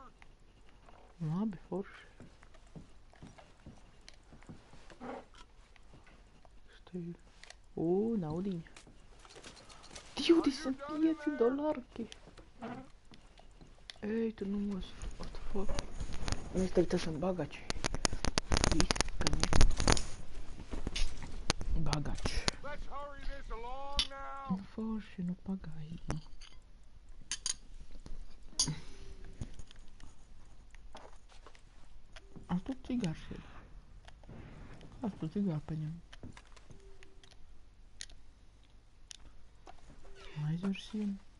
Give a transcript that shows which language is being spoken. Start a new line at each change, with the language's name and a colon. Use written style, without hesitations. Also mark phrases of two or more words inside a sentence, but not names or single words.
Latvian: Labi, forši. Kas te ir? O, naudiņa. $25. Ej, tu nos.
English: What the fuck?
Latvian: Mēs tagad esam bagači. Viss, ka ne. Bagači.
English: Let's hurry this along now.
Latvian: Nu, forši, nu pagaidi, nu. A tu cigārs ir. Kāds tu cigāru paņem? Aizver sienu.